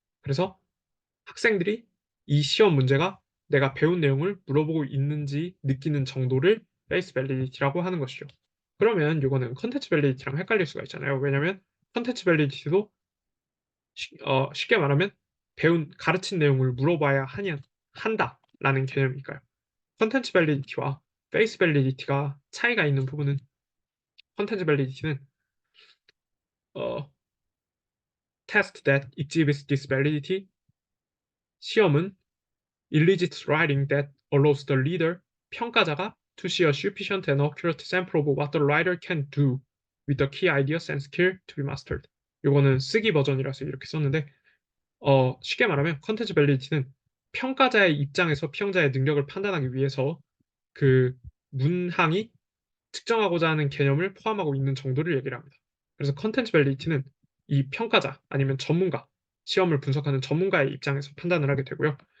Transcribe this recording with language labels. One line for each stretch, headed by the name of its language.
Korean: 그래서 학생들이 이 시험 문제가 내가 배운 내용을 물어보고 있는지 느끼는 정도를 페이스 밸리디티라고 하는 것이죠. 그러면 이거는 컨텐츠 밸리디티랑 헷갈릴 수가 있잖아요. 왜냐하면 컨텐츠 밸리디티도 쉽게 말하면 가르친 내용을 물어봐야 한다라는 개념이니까요. 컨텐츠 밸리디티와 페이스 밸리디티가 차이가 있는 부분은 컨텐츠 밸리디티는 어,
English: test that exhibits this validity 시험은 illicit writing that allows the reader 평가자가 to see a sufficient and accurate sample of what the writer can do with the key ideas and skill to be mastered.
Korean: 이거는 쓰기 버전이라서 이렇게 썼는데 쉽게 말하면 컨텐츠 밸리디티는 평가자의 입장에서 피용자의 능력을 판단하기 위해서 그 문항이 측정하고자 하는 개념을 포함하고 있는 정도를 얘기를 합니다. 그래서 컨텐츠 밸리디티는 이 평가자 아니면 전문가, 시험을 분석하는 전문가의 입장에서 판단을 하게 되고요.